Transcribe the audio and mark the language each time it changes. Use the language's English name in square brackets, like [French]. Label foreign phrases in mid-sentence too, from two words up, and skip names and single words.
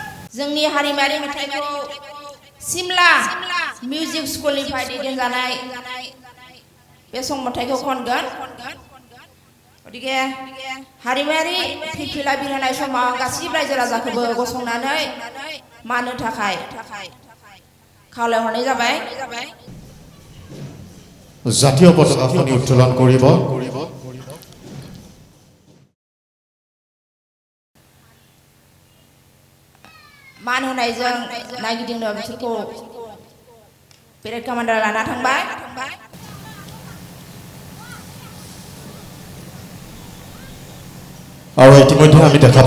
[Bodo] जोंनि हारिमायारि मेथाइखौ सिमला मिउजिक स्कुलनिफ्राय दैदेनजानाय बे सं मेथाइखौ खनगोन गतिके हारिमायारि फिरफिला बिरहोनाय समाव गासिबो रायजो राजाखौबो गसंनानै मानो थाखाय खावलायहरनाय जाबाय [Assamese] জাতীয় পতাকাখনি উত্তোলন কৰিব [Bodo] मान होनायजों नायगिदिंनो बिसोरखौ पेरेड कमान्डार लाना थांबाय [Assamese] আৰু ইতিমধ্যে আমি দেখা